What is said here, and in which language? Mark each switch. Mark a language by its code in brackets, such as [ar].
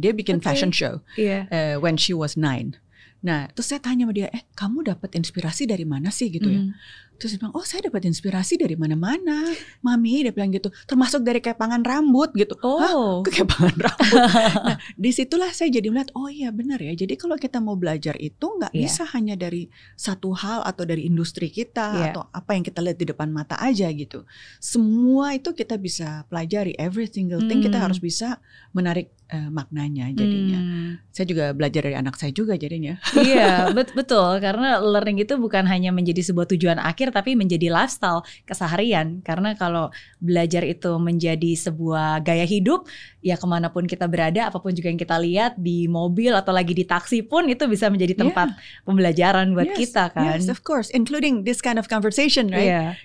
[id] Dia bikin [en] fashion show when she was 9. [id] Nah terus saya tanya sama dia, kamu dapat inspirasi dari mana sih gitu ya. Terus dia bilang, saya dapat inspirasi dari mana-mana, Mami. Dia bilang gitu, termasuk dari kepangan rambut gitu. Kepangan rambut. Nah disitulah saya jadi melihat, iya benar ya. Jadi kalau kita mau belajar itu nggak bisa hanya dari satu hal atau dari industri kita atau apa yang kita lihat di depan mata aja gitu. Semua itu kita bisa pelajari, [en] every single thing [id] kita harus bisa menarik maknanya jadinya. Saya juga belajar dari anak saya juga jadinya. Iya betul, karena learning itu bukan hanya menjadi sebuah tujuan akhir tapi menjadi lifestyle keseharian. Karena kalau belajar itu menjadi sebuah gaya hidup, ya kemanapun kita berada, apapun juga yang kita lihat di mobil atau lagi di taksi pun itu bisa menjadi tempat pembelajaran buat kita kan. [en] Yes, of course, including this kind of conversation, right?